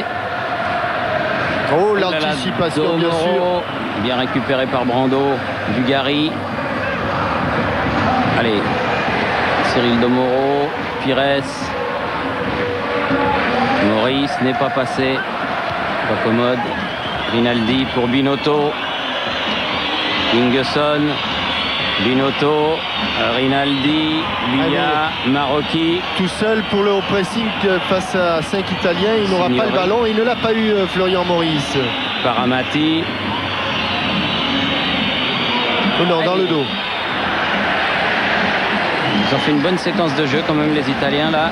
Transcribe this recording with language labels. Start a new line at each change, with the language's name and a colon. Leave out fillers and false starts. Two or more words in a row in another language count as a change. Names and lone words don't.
French: Oh, l'anticipation, bien sûr. Bien récupéré par Brando. Dugarry. Allez. Cyril Domoro. Pires. Maurice n'est pas passé. Pas commode. Rinaldi pour Binotto. Ingesson. Binotto. Rinaldi. Bia. Marocchi. Tout seul pour le haut pressing face à 5 Italiens. Il n'aura pas le ballon. Il ne l'a pas eu, Florian Maurice. Paramati. Oh non, dans le dos. Ils ont fait une bonne séquence de jeu quand même, les Italiens là.